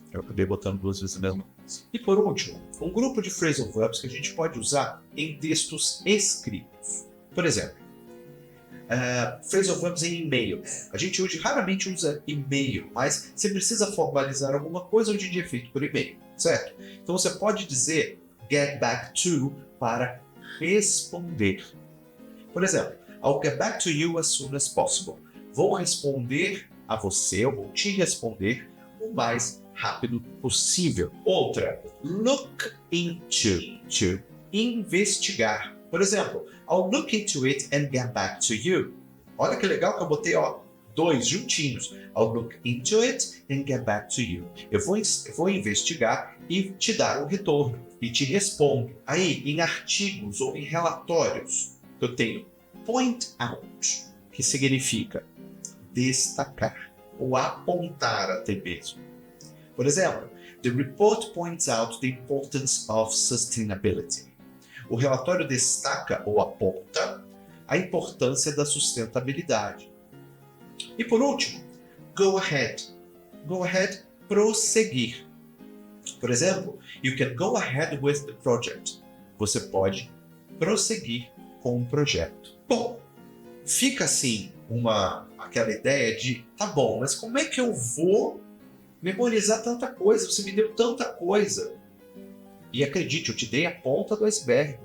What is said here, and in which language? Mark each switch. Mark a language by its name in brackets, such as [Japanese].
[Portuguese] Eu acabei botando duas vezes a mesma coisa. E por último, um grupo de phrasal verbs que a gente pode usar em textos escritos. Por exemplo, phrasal verbs em e-mail. A gente hoje raramente usa e-mail, mas você precisa formalizar alguma coisa, hoje em dia é feito por e-mail, certo? Então você pode dizer get back to para responder. Por exemplo, [English] I'll get back to you as soon as possible. [Portuguese] Vou responder a você, eu vou te responder o mais rápido possível. Outra, look into, to investigar. Por exemplo, [English] I'll look into it and get back to you. [Portuguese] Olha que legal que eu botei, dois juntinhos. [English] I'll look into it and get back to you. [Portuguese] Eu vou investigar e te dar um retorno. E te respondo. Aí, em artigos ou em relatórios, eu tenho point out, que significa destacar ou apontar até mesmo. Por exemplo, [English] the report points out the importance of sustainability. [Portuguese] O relatório destaca ou aponta a importância da sustentabilidade. E por último, go ahead. Go ahead, prosseguir. Por exemplo, [English] you can go ahead with the project. [Portuguese] Você pode prosseguir com o projeto. Bom, fica assim aquela ideia de, tá bom, mas como é que eu vou memorizar tanta coisa? Você me deu tanta coisa. E acredite, eu te dei a ponta do iceberg.